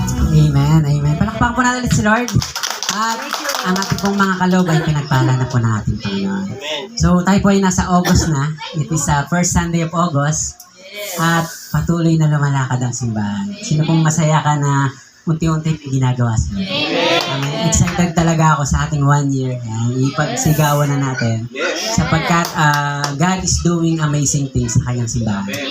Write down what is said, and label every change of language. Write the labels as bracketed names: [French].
[Filipino] Amen, amen. Palakpakan po natin ulit si Lord. At ang ating pong mga kaloob ay pinagpala na po ng ating Panginoon. So tayo po ay nasa August na. [English] It is first Sunday of August. [Filipino] At patuloy na lumalakad ang simbahan. Sino pong masaya ka na unti-unti may ginagawa sa Lord? Amen. Excited talaga ako sa ating 1 year. Ayan, ipagsigawan na natin. Sapagkat [English] God is doing amazing things [Filipino] sa kanyang simbahan.